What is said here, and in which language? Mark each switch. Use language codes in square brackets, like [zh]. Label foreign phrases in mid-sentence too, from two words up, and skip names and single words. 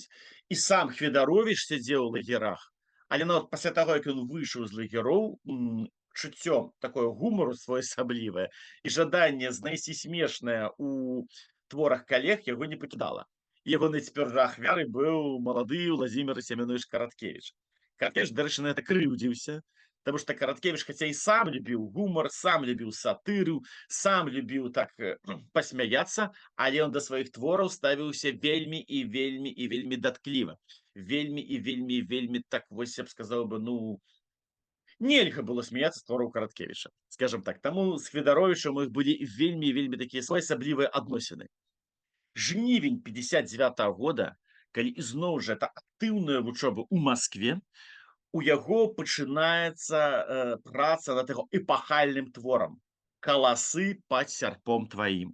[be] І сам Хведарович сядзеў у лагерах, але нават пасля таго, як ён выйшаў з лагероў, чуццё такое гумару своеасаблівае і жаданне знайсці смешнае у творах калег яго не пакідала. Ягонай цяпер жа ахвярай быў малады Владзімир Семёнович Караткевич. Караткевич, дарэчы, на гэта крыўдзіўся, [ru] потому что Караткевич, хотя и сам любил гумор, сам любил сатыру, сам любил так посмяяться, але он до своих [be] твораў ставіўся вельмі і вельмі і вельмі даткліва. Вельмі і вельмі і вельмі так, вось я б [ru] сказал бы, [be] ну, нельга было смяяться з твораў Караткевича, [ru] скажем так. [be] Таму з Хведаровичам у іх былі вельмі і вельмі такія своеасаблівыя адносіны. Жнівень 59-го года, калі ізноў жа это актыўная вучоба ў Маскве, у яго пачынаецца праца над яго эпахальным творам «Каласы пад сярпом тваім».